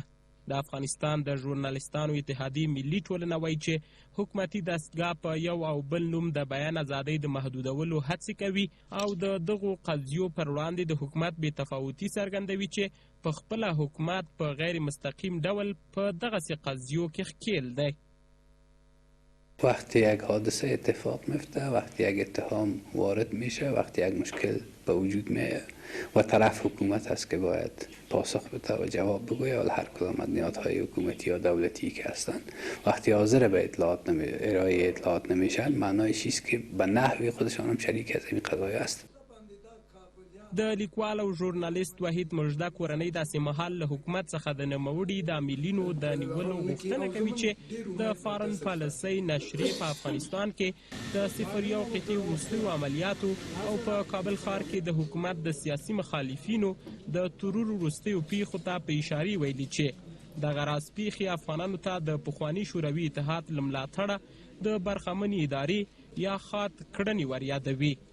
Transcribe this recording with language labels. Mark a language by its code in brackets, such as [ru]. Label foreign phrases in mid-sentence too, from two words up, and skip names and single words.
[ps] د افغانستان د ژورنالستانو اتحادیې ملي ټولنه وایي چې حکومتي دستګاه په یو او بل نوم د بیان ازادۍ د محدودولو هڅې کوي او د دغو قضیو پر وړاندې د حکومت بې تفاوتي څرګندوي چې په خپله حکومت په غیر مستقیم ډول په دغسې قضیو کې ښکیل دی. [fa] وقتی یک حادثه اتفاق میفته، وقتی یک اتهام وارد میشه، وقتی یک مشکل به وجود میاد و طرف حکومت است که باید پاسخ بده و جواب بگویه، حالا هر کدام از نهادهای حکومتی یا دولتی که هستند وقتی حاضر به ارائه اطلاعات نمیشن معنایش است که به نحوی خودشان هم شریک از این قضایا هستند. [ps] د لیکوال او ژورنالیست وحید مژده کورنۍ داسې مهال له حکومت څخه د نوموړي د عاملینو د نیولو غوښتنه کوي چې د فارن پالیسۍ نشرې په افغانستان کې د 01 قطعې وروستیو عملیاتو او په کابل ښار کې د حکومت د سیاسي مخالفینو د ترور وروستیو پیښو ته په اشارې ویلي چې دغه راز پیښې افغانانو ته د پخواني شوروي اتحاد له ملاتړه د برخمنې ادارې یا خات کړنې وریادوي.